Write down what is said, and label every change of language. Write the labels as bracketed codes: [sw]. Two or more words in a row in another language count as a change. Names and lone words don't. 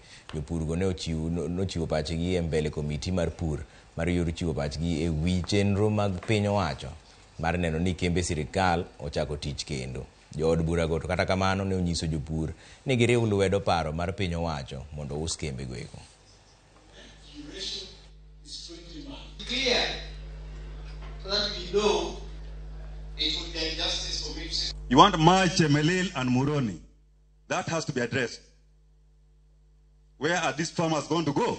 [luo] Jopur go ne ochiwo pachgi e mbele komiti mar pur mar yor chiwo pachgi e wi chenro mag piny owacho mar neno ni kembe sirikal ochako tich kendo. Jood bura go to kata kamano ne onyiso jopur ni giriw lwedo paro mar piny owacho mondo us kembe go eko. [en] Clear so that we know it would be injustice for me. You want to merge Chemelil and Muhoroni. That has to be addressed. Where are these farmers going to go?